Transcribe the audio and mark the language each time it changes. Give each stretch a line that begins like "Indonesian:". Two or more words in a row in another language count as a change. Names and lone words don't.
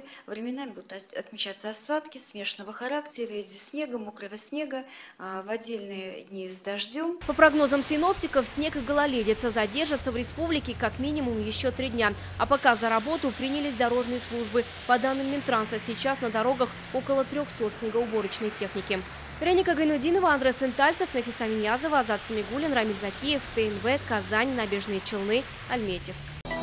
Russian: Временами будут отмечаться осадки смешанного характера, в виде снега, мокрого снега, в отдельные дни с дождем. По прогнозам синоптиков, снег и гололедица задержатся в республике как минимум еще 3 дня. А пока за работу принялись дорожные службы. По данным Минтранса, сейчас на дорогах около 300 снегоуборочной техники. Вероника Гайнудинова, Андрей Сентальцев, Нафиса Миньязова, Азат Самигуллин, Рамиль Закиев, ТНВ, Казань, Набережные Челны, Альметьевск.